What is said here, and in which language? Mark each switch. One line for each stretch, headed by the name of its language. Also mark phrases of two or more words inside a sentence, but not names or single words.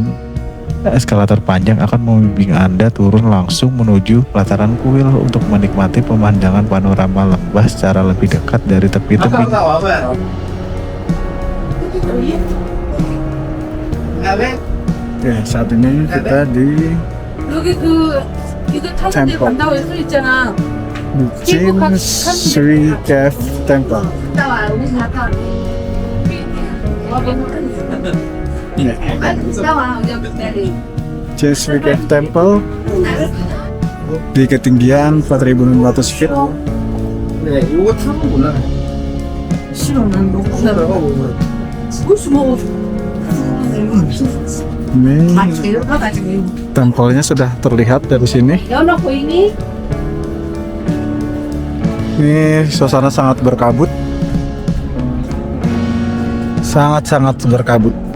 Indonesian: Eskalator panjang akan membimbing Anda turun langsung menuju pelataran kuil untuk menikmati pemandangan panorama lembah secara lebih dekat dari tepi tebing. Oke, saat ini kita di
Korean: 여기 이거 타고 템플. 간다고 써 있잖아. Chinsui Cave Temple. 갔다 와. 우리 갔다 와. 네. 갔다 와. 우리 기다리.
Indonesian: Chinsui Cave Temple di ketinggian 4.600 feet.
Korean: 싫어. 난 너무 싫어. 무슨 뭐
Indonesian: Ini
Korean: 맛있게 가가지고.
Indonesian: tempelnya sudah terlihat dari sini.
Korean: 연어 보이니?
Indonesian: Ini suasana sangat berkabut. Sangat-sangat berkabut.